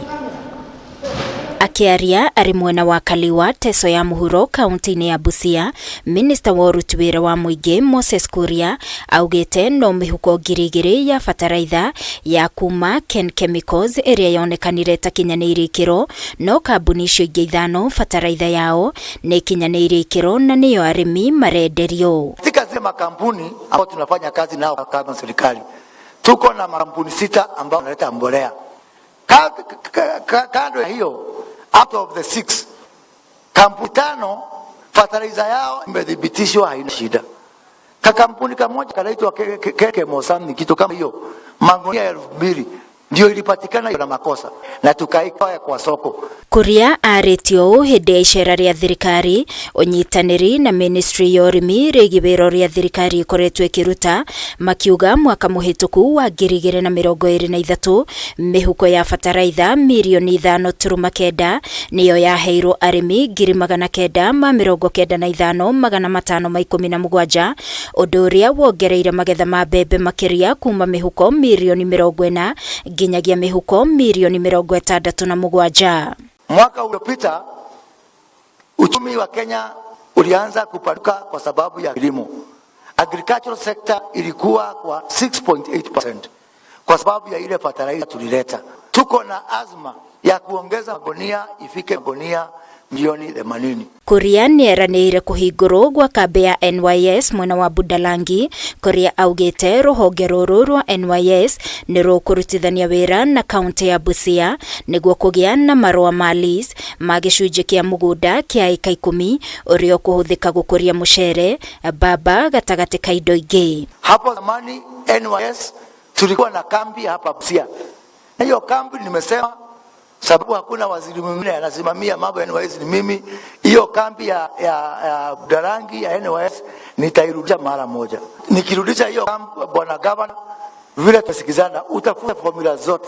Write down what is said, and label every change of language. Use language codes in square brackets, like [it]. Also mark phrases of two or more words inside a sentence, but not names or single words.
[ki] Akiaria ari mwena wa Kaliwa Teso ya Mũhuro kaunti-inĩ ya Busia, Minister wa ũruti wĩra wa mũingĩ Moses Kuria augĩte no mĩhuko ngiri igĩrĩ ya fataraitha ya kuma Ken Chemicals ĩrĩa yonekanire ĩtakinyanĩirie ikĩro, no kambuni icio ingĩ ithano fataraitha yao nĩ ikinyanĩirie ikĩro na nĩyo arimi marenderio. [sw] Katika zile makampuni ambao tunafanya kazi nao kama serikali, tuko na makampuni 6 ambao wanaleta mbolea. Kando ya hiyo, [en] out of the 6, [sw] kampuni 5 fertilizer yao imedhibitishwa haina shida. Kampuni kamoja kanaitwa Keke Mosani, kitu kama hiyo, magunia 2000 ndio ilipatikana na makosa na tukaika kwa soko. [ki] Kuria aretio hĩndĩ ya icera rĩa thirikari ũnyitanĩri na ministry ya ũrĩmi rĩgiĩ wĩra ũrĩa thirikari ĩkoretwo ĩkĩruta, makiuga mwaka mũhĩtũku wa 2023 mĩhuko ya fataraitha mirioni 5.9 nĩyo yaheirwo arĩmi 995,517, ũndũ ũrĩa wongereire magetha ma mbembe makĩria kuma mĩhuko mirioni 40 nginyagia mĩhuko mirioni 67. [sw] Mwaka uliopita uchumi wa Kenya ulianza kupanuka kwa sababu ya kilimo. [en] Agricultural sector [sw] ilikuwa kwa 6.8% kwa sababu ya ile fertilizer tulileta. Tuko na azma ya kuongeza magunia ifike magunia milioni 80. [ki] Kuria nĩeranĩire kũhingũrwo gwa kambi ya NYS mwena wa Budalangi. Kuria augĩte rũhonge rũrũ rwa NYS nĩ rũkũrutithania wĩra na kaunti ya Busia nĩguo kũgĩa na marũa ma lease ma gĩcunjĩ kĩa mũgũnda kĩa eka 10 ũrĩa ũkũhũthĩka gũkũria mũcere, mbamba gatagatĩ ka indo ingĩ. [sw] Hapo zamani NYS tulikuwa na kambi hapa Busia. Na hiyo kambi nimesema sababu hakuna waziri mwingine anasimamia mambo ya NYS ni mimi. Hiyo kambi ya Budalangi ya NYS nitairudisha mara moja. Nikirudisha hiyo kambi, bwana governor, vile tusikizana, utafuta formula zote.